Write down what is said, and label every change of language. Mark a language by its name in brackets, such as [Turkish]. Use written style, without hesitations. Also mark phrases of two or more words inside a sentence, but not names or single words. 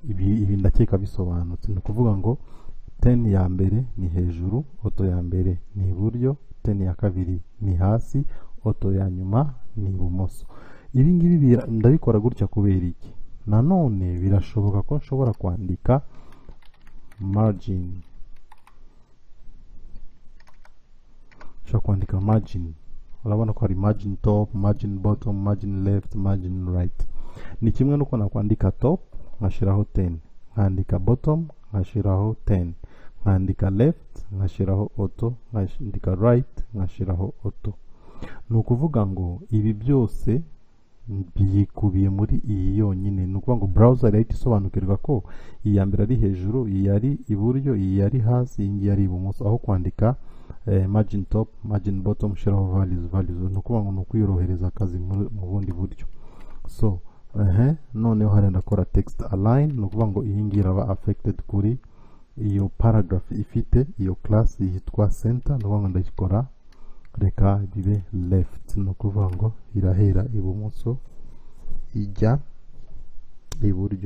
[Kinyarwanda] Ibi ndakeka bisobanutse. Ni ukuvuga ngo 10 ya mbere ni hejuru, auto ya mbere ni iburyo, 10 ya kabiri ni hasi, auto ya nyuma ni ibumoso. Ibi ngibi ndabikora gutya kubera iki? Nanone birashoboka ko nshobora kwandika margin, urabona ko hari [English] margin top, margin bottom, margin left, margin right. [Kinyarwanda] Ni kimwe nuko nakwandika top nkashiraho 10, nkandika bottom nkashiraho 10, nkandika left nkashiraho auto, nkandika right nkashiraho auto. Ni ukuvuga ngo ibi byose byikubiye muri iyi yonyine. Ni ukuvuga ngo browser yahita isobanukirwa ko iyi ya mbere ari hejuru, iyi yari iburyo, iyi yari hasi, iyi ngiyi yari ibumoso, aho kwandika [English] margin top, margin bottom, [Kinyarwanda] shiraho values. Ni ukuvuga ngo ni ukwiyorohereza akazi mu bundi buryo. So noneho hari ndakora [English] text align, [Kinyarwanda] ni ukuvuga ngo iyi ngiyi iraba affected kuri iyo paragraph ifite iyo class yitwa center. Ni ukuvuga ngo ndayikora reka bibe left, ni ukuvuga ngo irahera ibumoso ijya iburyo.